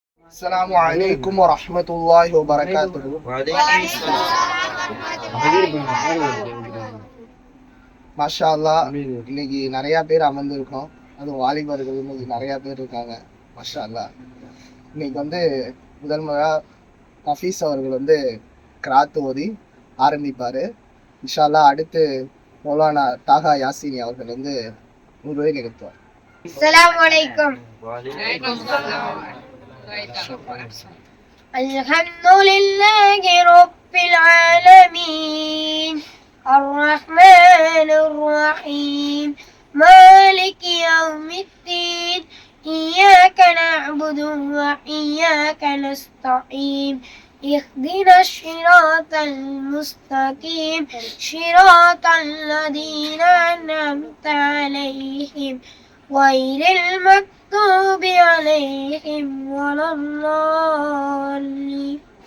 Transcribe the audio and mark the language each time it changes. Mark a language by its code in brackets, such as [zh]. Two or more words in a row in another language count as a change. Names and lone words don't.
[ar] السلام عليكم ورحمة الله وبركاته. ما شاء الله, [ta] இன்னைக்கு நிறைய பேர் அமர்ந்திருக்கோம். அதுவும் வாலிபர்கள் இன்னைக்கு நிறைய பேர் இருக்காங்க. [ar] ما شاء الله. [ta] இன்னைக்கு முதல் முறையா ஹஃபீஸ் அவர்கள் கிராத் ஓதி ஆரம்பிப்பாரு. [ar] إن شاء الله [ta] அடுத்து மௌலானா தாகா யாசினி அவர்கள் உரை நிகழ்த்துவார். [ar] السلام عليكم. الحمد لله رب العالمين الرحمن الرحيم مالك يوم الدين إياك نعبد وإياك نستعين اهدنا الصراط المستقيم صراط الذين أنعمت عليهم غير المكتوب عليهم ولا الضالين.